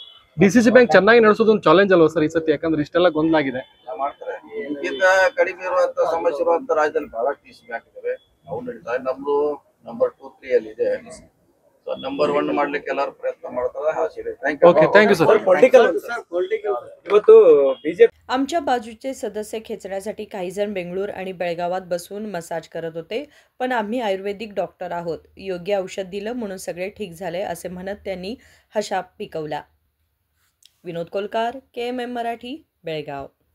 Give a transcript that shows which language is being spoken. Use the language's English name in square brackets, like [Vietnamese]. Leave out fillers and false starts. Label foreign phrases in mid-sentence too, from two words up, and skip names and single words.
[Kannada] DCC ಬ್ಯಾಂಕ್ ಚೆನ್ನಾಗಿ ನಡೆಸೋದು ಒಂದು ಚಾಲೆಂಜ್ ಅಲ್ವಾ ಸರ್ ಈ ಸತಿ? ಯಾಕಂದ್ರೆ ಇಷ್ಟೆಲ್ಲ ಗೊಂದಲ ಆಗಿದೆ. ಮಾಡ್ತಾರೆ. ಇದಕ್ಕಿಂತ ಕಡಿಮೆ ಇರುವಂತ ಸಮಸ್ಯೆ ಇರುವಂತ ರಾಜ್ಯದಲ್ಲಿ ಬಹಳ DCC ಬ್ಯಾಂಕ್ ಇದಾವೆ, ಅವು ನಡೀತಾರೆ. ನಮ್ದು ನಂಬರ್ 2, 3 ಅಲ್ಲಿ ಇದೆ. ಸೊ ನಂಬರ್ 1 ಮಾಡ್ಲಿಕ್ಕೆ ಎಲ್ಲರೂ ಪ್ರಯತ್ನ ಮಾಡ್ತಾರೆ. ಆಸೆ ಇದೆ. [English] Thank you sir. [Kannada] ಪೊಲಿಟಿಕಲ್ ಇವತ್ತು ಬಿಜೆಪಿ [Marathi] आमच्या बाजूचे सदस्य खेचण्यासाठी काही जण बेंगळूर आणि बेळगावात बसून मसाज करत होते, पण आम्ही आयुर्वेदिक डॉक्टर आहोत, योग्य औषध दिलं म्हणून सगळे ठीक झाले असे म्हणत त्यांनी हशा पिकवला. विनोद कोलकार, KMM मराठी, बेळगाव.